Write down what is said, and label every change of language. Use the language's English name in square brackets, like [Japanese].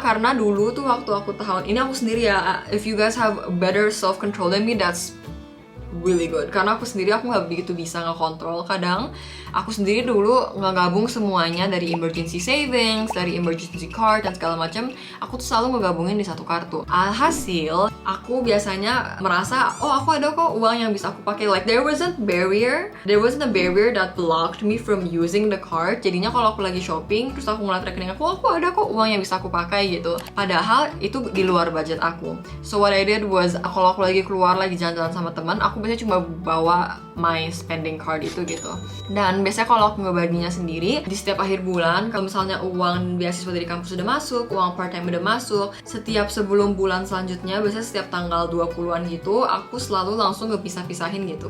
[Indonesian] Karena dulu tuh waktu aku tahun ini, aku sendiri ya, [English] if you guys have better self control than me, that's really good. [Indonesian] Karena aku sendiri, aku nggak begitu bisa ngekontrol. Kadang aku sendiri dulu ngegabung semuanya dari emergency savings, dari emergency card dan segala macam. Aku tuh selalu ngegabungin di satu kartu. Alhasil aku biasanya merasa, oh aku ada kok uang yang bisa aku pakai. [English] Like there wasn't a barrier that blocked me from using the card. [Indonesian] Jadinya kalau aku lagi shopping terus aku ngeliat rekening aku ada kok uang yang bisa aku pakai gitu. Padahal itu di luar budget aku. [English] So what I did was, [Indonesian] kalau aku lagi keluar, lagi jalan-jalan sama teman, aku biasanya cuma bawa my spending card itu gitu. Dan biasanya kalau aku ngebaginya sendiri, di setiap akhir bulan, kalau misalnya uang beasiswa dari kampus udah masuk, uang part time udah masuk, setiap sebelum bulan selanjutnya, biasanya setiap tanggal 20-an gitu, aku selalu langsung ngepisah-pisahin gitu.